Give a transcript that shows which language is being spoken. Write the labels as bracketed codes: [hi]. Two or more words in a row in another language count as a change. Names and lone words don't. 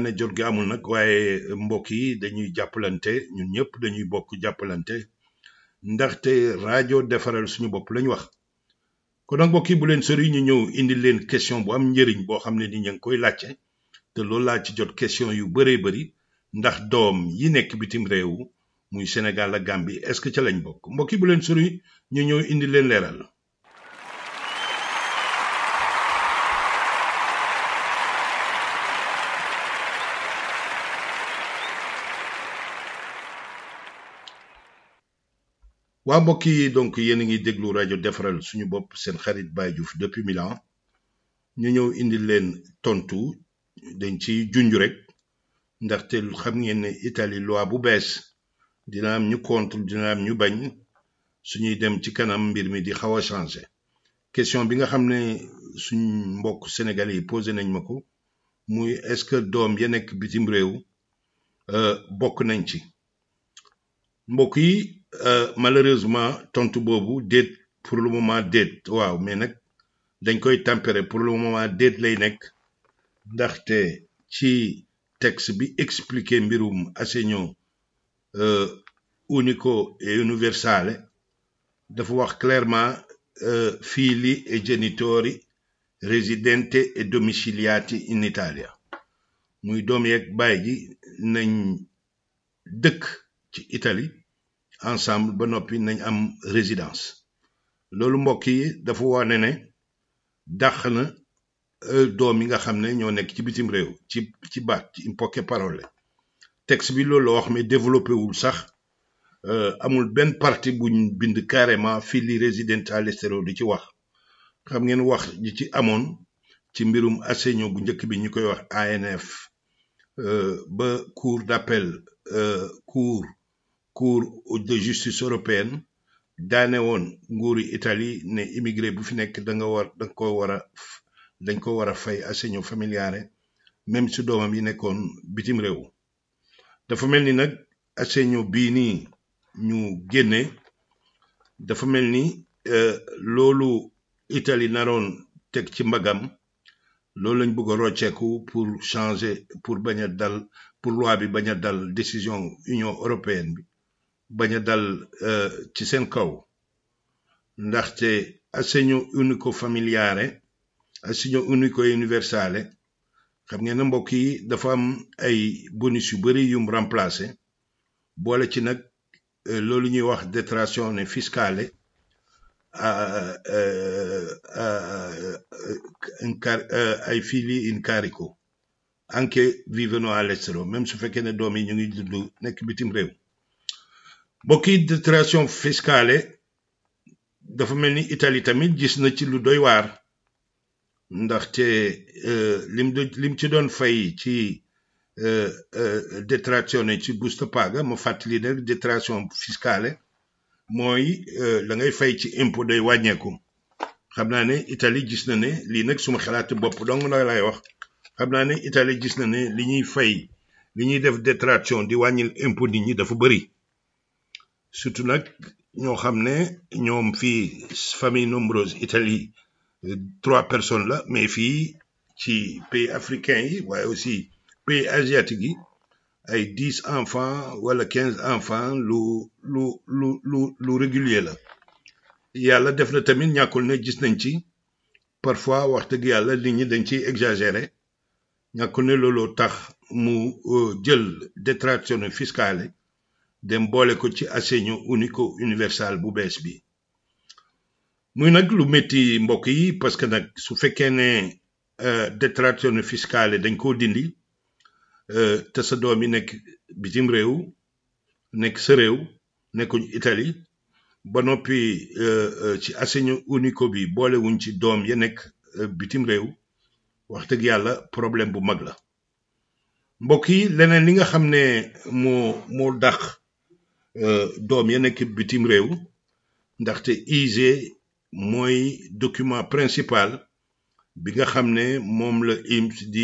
[wo] ne jot gi amul nag waaye mbokk yi dañuy jàppalante ñun ñëpp dañuy bokk jàppalante ndaxte rajo defaral suñu bopp lañ wax kon nag mbokk yi bu leen sori ñu ñëw indi leen question bu am njëriñ boo xam ne ni ñu ngi koy laajte te loolu laa ci jot question yu bëree bëri ndax doom yi nekk bitim réew muy Sénégal ak Gambie [fr] est-ce que [wo] ca lañ bokk mbokk yi bu leen sori ñu ñëw indi leen leeral waa mbokk yi donc yéen a ngi déglu rajo defaral suñu bopp seen xarit Baye Diouf depuis Milan ñu ñëw indi leen tontu dañ ci junj rek ndaxte xam ngeen ne Italie loi bu bees dina am ñu contre dina am ñu bañ suñuy dem ci kanam mbir mi di xaw a changé question bi nga xam ne suñ mbokk sénégalais yi posé nañ ma ko muy [fr] est-ce que [wo] doom ya nekk bitim réew bokk nañ ci mbokk yi malheureusement tontu boobu déet [fr] pour le moment [wo] déet waaw mais nag dañ koy tempérer [fr] pour le moment [wo] déet lay nekk ndaxte ci texte bi expliquer mbirum assegno [it] unico e universale [wo] dafa wax clairement [it] figli e genitori residenti e domiciliati in Italia [wo] muy doom yeeg baay ji nañ dëkk ci Italie ensemble ba noppi nañ am résidence loolu mbokk yi dafa wane ne dàq na doom yi nga xam ne ñoo nekk ci bitim réew ci baat ci [it] in poche parole [wo] texte bi loolu la wax mais développé wul sax amul benn partie buñ bind carrément [it] figli residenti all'estero [wo] di ci wax xam ngeen wax ji ci amoon ci mbirum assegno bu njëkk bi ñu koy wax ANF ba [fr] cour d'appel cour de justice européenne [wo] daane woon nguuri Italie ne immigré bu fi nekk dañ ko war a fay [it] assegno familiare [wo] même su doomam yi nekkoon bitim réew dafa mel ni nag assegno bii nii ñu génne dafa mel ni loolu Italie naroon teg ci mbagam loolu lañ bëgg a rocceeku pour [fr] changer pour [wo] bañ a dal pour loi bi bañ a dal [fr] décision Union européenne [wo] bi bañ a dal ci seen kaw ndaxte [it] assegno unico familiare assegno unico universale [wo] xam ngeen ne mbokk yi dafa am ay bonus yu bari yum remplacer boole ci nag loolu ñuy wax [it] detrazione fiscale ai figli in carico anche vivono all'estero [wo] même su fekkee ne doom yi ñu ngi dund nekk bitim réew mbokk yi [it] detrazione fiscale [wo] dafa mel ni Italie tamit gis na ci lu doy waar ndaxte lim ci doon fay ci detrazione ci [it] busta paga [wo] ma fàttali ne [it] detrazione fiscale [wo] mooy la ngay fay ci impôt day wàññeeku xam naa ne Italie gis na ne lii nag suma xalaati bopp dong la lay wax xam naa ne Italie gis na ne li ñuy fay li ñuy def detrazione di wàññil impôt nit ñi dafa bëri surtout nag ñoo xam ne ñoom fii [fr] famille nombreuse [wo] Italie 3 personnes la mais fii ci [fr] pays africains [wo] yi waaye [fr] aussi pays asiatiques [wo] yi ay 10 enfants wala 15 enfants lu régulier la yàlla def na tamit ñàkkul ne gis nañ ci parfois wax dëgg yàlla nit ñi dañ ciy exagéré ñàkkul ne looloo tax mu jël detrazione fiscale dem boole ko ci [it] assegno unico universal [wo] bu bees bi muy nag lu métti mbokk yi [fr] parce que [wo] nag su fekkee ne [it] detrazione fiscale [wo] dañ koo dindi te sa doom yi nekk bitim réew nekk sa réew nekkuñ Italie ba noppi ci assegno unico bi boolewuñ ci doom ya nekk bitim réew wax dëgg yàlla problème bu mag la mbokk yi leneen li nga xam ne moo dàq doom ya nekk bitim réew ndaxte ISEE mooy [fr] document principal [wo] bi nga xam ne moom la INPS